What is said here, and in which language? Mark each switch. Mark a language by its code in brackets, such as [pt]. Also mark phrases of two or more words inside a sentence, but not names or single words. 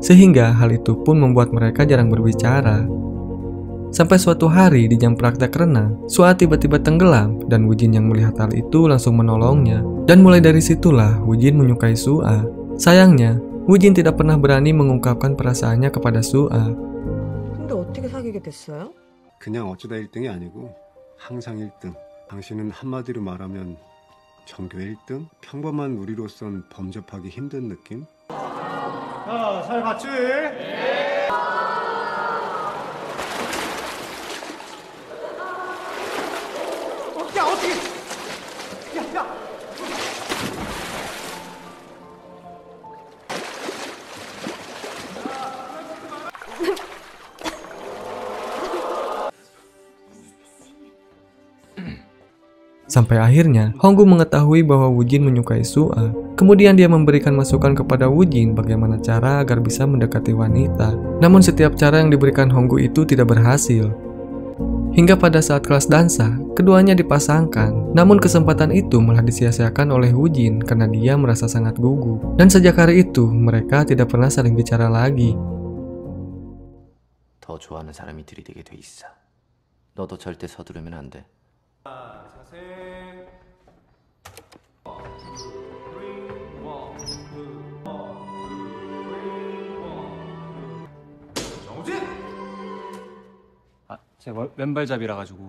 [id] sehingga hal itu pun membuat mereka jarang berbicara. Sampai suatu hari di jam praktek renang, Sua tiba-tiba tenggelam dan Wujin yang melihat hal itu langsung menolongnya. Dan mulai dari situlah Wujin menyukai Sua. Sayangnya, Wujin tidak pernah berani mengungkapkan perasaannya kepada Sua. [ko] 근데 어떻게 사귀게 됐어요? 그냥 어쩌다 1등이 아니고 항상 1등. 당신은 한마디로 말하면 전교 1등? 평범한 우리로선 범접하기 힘든 느낌? 야, 잘 봤지? 야, 어떻게? 야! [id] Sampai akhirnya, Honggu mengetahui bahwa Wujin menyukai Sua. Kemudian dia memberikan masukan kepada Wujin bagaimana cara agar bisa mendekati wanita. Namun setiap cara yang diberikan Honggu itu tidak berhasil. Hingga pada saat kelas dansa, keduanya dipasangkan. Namun kesempatan itu malah disia-siakan oleh Wujin karena dia merasa sangat gugup. Dan sejak hari itu, mereka tidak pernah saling bicara lagi. [ko] 더 좋아하는 사람이 들이대게 돼 있어. 너도 절대 서두르면 안 돼. 제가 왼발잡이라 가지고.